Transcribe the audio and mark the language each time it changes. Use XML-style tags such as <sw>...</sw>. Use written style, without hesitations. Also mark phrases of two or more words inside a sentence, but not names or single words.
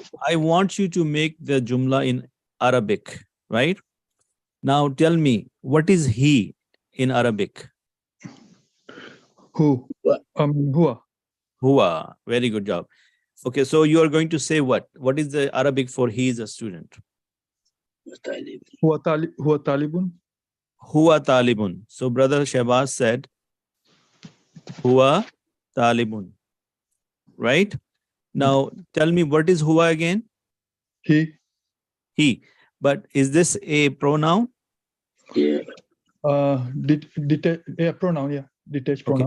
<en>So I want you to make the jumla in Arabic, right? Now tell me, what is he in Arabic? Who?</en> <ar>Huwa. Huwa.</ar> <en>Very good job. Okay, so you are going to say what? What is the Arabic for he is a student?</en> <ar>هو طالبٌ. هو طالبٌ.</ar> <en>So Brother Shahbaz said,</en> <ar>هو طالبٌ.</ar> <en>Right? Now tell me, what is huwa again? He. He. But is this a pronoun? Yeah. Pronoun. Yeah. Detached pronoun.</en>